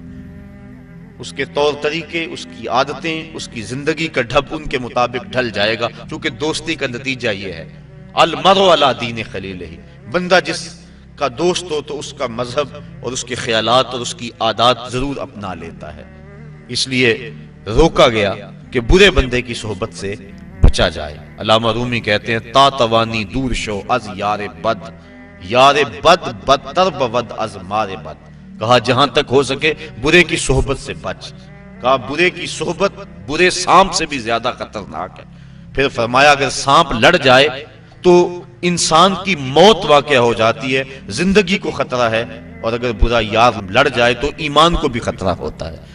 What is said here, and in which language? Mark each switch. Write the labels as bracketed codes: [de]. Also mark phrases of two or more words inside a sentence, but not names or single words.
[ur] اس کے طور طریقے، اس کی عادتیں، اس کی زندگی کا ڈھب ان کے مطابق ڈھل جائے گا، چونکہ دوستی کا نتیجہ یہ ہے، [ar] المرء علی دین خلیلہ، [ur] بندہ جس کا دوست ہو تو اس کا مذہب اور اس کے خیالات اور اس کی عادات ضرور اپنا لیتا ہے۔ اس لیے روکا گیا کہ برے بندے کی صحبت سے بچا جائے۔ علامہ رومی کہتے ہیں [fa] تا توانی دور شو از یار بد، یار بد بدتر بود از مار بد، [ur] کہا جہاں تک ہو سکے برے کی صحبت سے بچ، کہا برے کی صحبت برے سانپ سے بھی زیادہ خطرناک ہے۔ پھر فرمایا اگر سانپ لڑ جائے تو انسان کی موت واقع ہو جاتی ہے، زندگی کو خطرہ ہے، اور اگر برا یار لڑ جائے تو ایمان کو بھی خطرہ ہوتا ہے۔